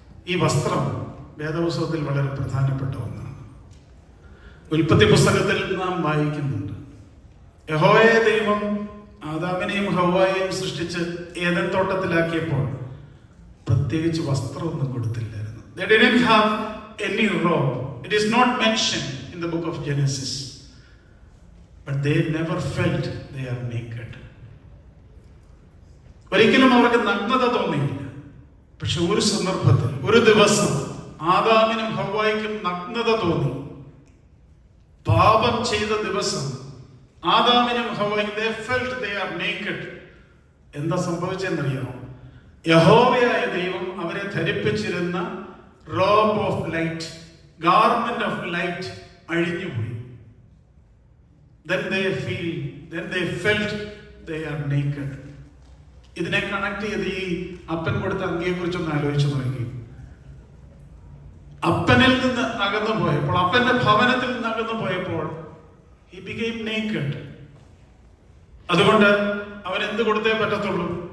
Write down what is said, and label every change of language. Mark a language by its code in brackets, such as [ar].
[ml] ഈ വസ്ത്രം വേദപുസ്തകത്തിൽ വളരെ പ്രധാനപ്പെട്ട ഒന്നാണ്. ഉൽപ്പത്തി പുസ്തകത്തിൽ നാം വായിക്കുന്നുണ്ട്, യഹോവയായ ദൈവം ആദാമിനെയും ഹവ്വായെയും സൃഷ്ടിച്ച് ഏദൻ തോട്ടത്തിലാക്കിയപ്പോൾ പ്രത്യേകിച്ച് വസ്ത്രമൊന്നും കൊടുത്തില്ലായിരുന്നു. [en] They didn't have any robe. It is not mentioned in the book of Genesis. But they never felt they are naked. [ml] ഒരിക്കലും അവർക്ക് നഗ്നത തോന്നിയില്ല. പക്ഷെ ഒരു സന്ദർഭത്തിൽ, ഒരു ദിവസം ആദാമിനും ഹവ്വായ്ക്കും നഗ്നത തോന്നി. പാപം ചെയ്ത ദിവസം ആദാമിനും ഹവ്വായ്ക്കും [en] they felt they are naked. [ml] എന്താ സംഭവിച്ചെന്നറിയാമോ? യഹോവയായ ദൈവം അവരെ ധരിപ്പിച്ചിരുന്ന [en] robe of light, garment of light [ml] അഴിഞ്ഞുപോയി. [en] Then they felt they are naked. [ml] ഇതിനെ കണക്ട് ചെയ്ത് ഈ അപ്പൻ കൊടുത്ത അങ്കിയെ കുറിച്ചൊന്ന് ആലോചിച്ചു നോക്കി. അപ്പനിൽ നിന്ന് അകന്നു പോയപ്പോൾ, അപ്പന്റെ ഭവനത്തിൽ നിന്ന് അകന്നു പോയപ്പോൾ [en] he became naked. [ml] അതുകൊണ്ട് അവൻ എന്ത് കൊടുത്തേ പറ്റത്തുള്ളൂ?